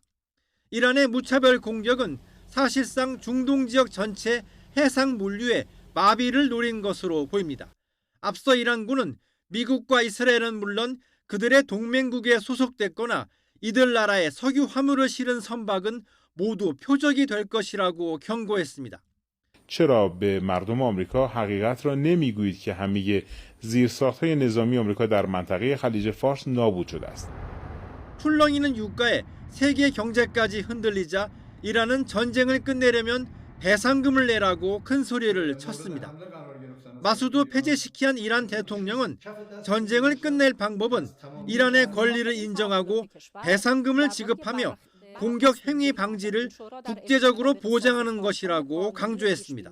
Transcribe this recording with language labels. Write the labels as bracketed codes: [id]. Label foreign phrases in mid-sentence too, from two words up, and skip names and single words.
[ko] 이란의 무차별 공격은 사실상 중동 지역 전체 해상 물류에 마비를 노린 것으로 보입니다. 앞서 이란군은 미국과 이스라엘은 물론 그들의 동맹국에 소속됐거나 이들 나라의 석유 화물을 실은 선박은 모두 표적이 될 것이라고 경고했습니다. [fa] چرا به مردم آمریکا حقیقت را نمیگویید که همه زیرساخت‌های نظامی آمریکا در منطقه خلیج فارس نابود شده است. [ko] 풀렁이는 유가에 세계 경제까지 흔들리자 이란은 전쟁을 끝내려면 배상금을 내라고 큰 소리를 쳤습니다. 마수드 페제시키안 이란 대통령은 전쟁을 끝낼 방법은 이란의 권리를 인정하고 배상금을 지급하며 공격 행위 방지를 국제적으로 보장하는 것이라고 강조했습니다.